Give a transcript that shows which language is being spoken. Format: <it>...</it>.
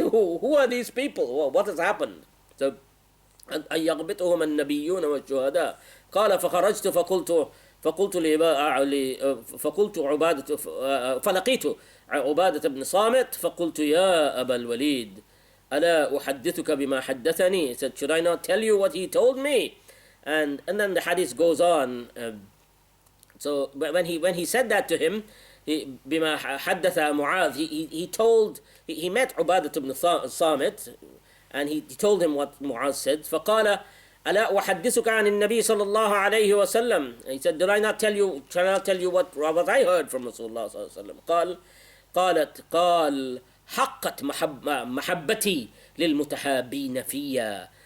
<en>So who are these people? What has happened?</en> <ar>So, أن يغبطهم النبيون والشهداء. قال فخرجت فلقيت عبادة بن صامت فقلت يا أبا الوليد ألا أحدثك بما حدثني.</ar> <en>He said, should I not tell you what he told me? And then the hadith goes on. So when he said that to him,</en> <ar>بما حدث معاذ,</ar> <en>he met عبادة بن صامت, and he told him what Mu'az said.</en> <ar>فقال ألا أحدثك عن النبي صلى الله عليه وسلم.</ar> <en>He said, shall I not tell you what I heard from Rasulullah صلى الله عليه وسلم.</en> <ar>قال حقت محبتي للمتحابين فيا.</ar>